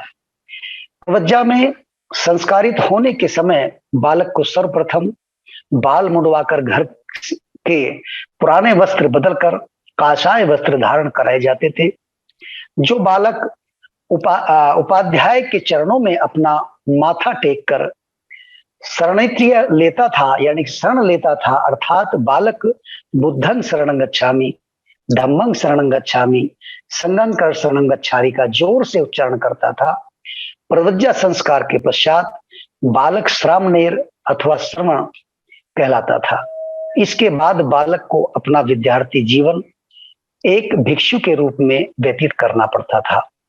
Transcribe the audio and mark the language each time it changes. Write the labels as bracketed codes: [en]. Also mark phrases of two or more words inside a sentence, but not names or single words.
[hi] प्रवज्जा में संस्कारित होने के समय बालक को सर्वप्रथम बाल मुंडवाकर घर के पुराने वस्त्र बदलकर काषाय वस्त्र धारण कराए जाते थे। जो बालक उपाध्याय के चरणों में अपना माथा टेक कर शरणैत्य लेता था, यानी शरण लेता था, अर्थात बालक [pi] बुद्धं शरणं गच्छामि, धम्मं शरणं गच्छामि, संघं शरणं गच्छामि [hi] का जोर से उच्चारण करता था। प्रवज्जा संस्कार के पश्चात बालक श्रामणेर अथवा श्रवण कहलाता था। इसके बाद बालक को अपना विद्यार्थी जीवन एक भिक्षु के रूप में व्यतीत करना पड़ता था।